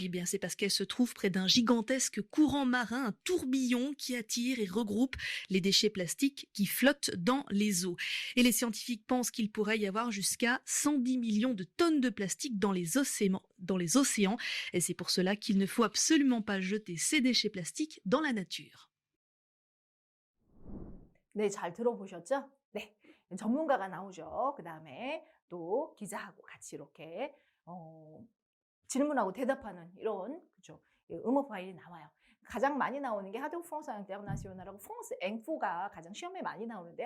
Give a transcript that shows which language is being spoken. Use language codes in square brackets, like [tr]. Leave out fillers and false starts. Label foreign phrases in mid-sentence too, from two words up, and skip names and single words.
[fr] Eh bien, c'est parce qu'elle se trouve près d'un gigantesque courant marin, un tourbillon qui attire et regroupe les déchets plastiques qui flottent dans les eaux. Et les scientifiques pensent qu'il pourrait y avoir jusqu'à 110 millions de tonnes de plastique dans les dans les océans. Et c'est pour cela qu'il ne faut absolument pas jeter ces déchets plastiques dans la nature. [ko] 네, 잘 들어보셨죠? 네, 전문가가 나오죠. 그 다음에 또 기자하고 같이 이렇게 질문하고 대답하는 이런 그죠? 음악 파일이 나와요. 가장 많이 나오는 게 하드 프랑스 인터내셔널하고 프랑스 앵포가 가장 시험에 많이 나오는데요.